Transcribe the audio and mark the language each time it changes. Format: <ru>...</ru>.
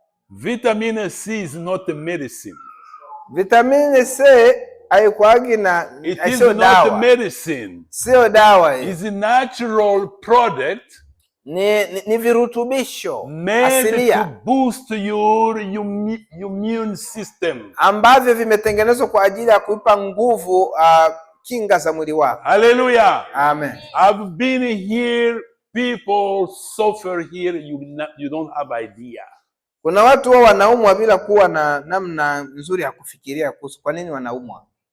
<en>Vitamin C is not a medicine.</en> <sw>Vitamini C haikuagi na,</sw> <en>it is not a medicine.</en> <sw>Sio dawa hii.</sw> <en>It's a natural product.</en> <sw>Ni virutubisho</sw> <en>made to boost your immune system,</en> <sw>ambavyo vimetengenezwa kwa ajili ya kuipa nguvu kinga za mwili wako.</sw> <en>Hallelujah. Amen. I've been here, people suffer here, you don't have idea.</en> <sw>Kuna watu wao wanaumwa bila kuwa na namna nzuri ya kufikiria kuhusu kwa nini wanaumwa.</sw>